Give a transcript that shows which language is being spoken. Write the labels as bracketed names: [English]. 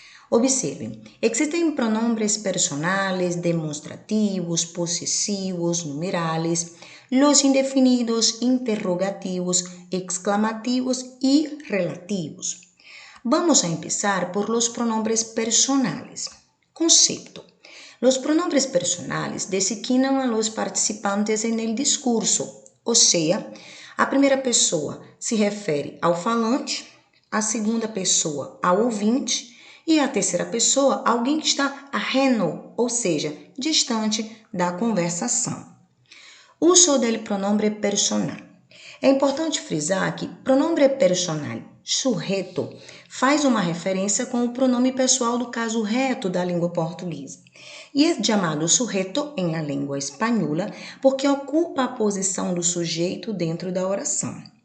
[Spanish] Observen, existen pronombres personales, demostrativos, posesivos, numerales, los indefinidos, interrogativos, exclamativos y relativos. Vamos a empezar por los pronombres personales. Concepto. Los pronombres personales designan a los participantes en el discurso, [Portuguese] ou seja, a primeira pessoa se refere ao falante, a segunda pessoa ao ouvinte e a terceira pessoa a alguém que está ajeno, ou seja, distante da conversação. [Spanish] Uso del pronombre personal. [Portuguese] É importante frisar que pronombre personal sujeto faz uma referência com o pronome pessoal do caso reto da língua portuguesa. E é chamado sujeto em la língua espanhola porque ocupa a posição do sujeito dentro da oração.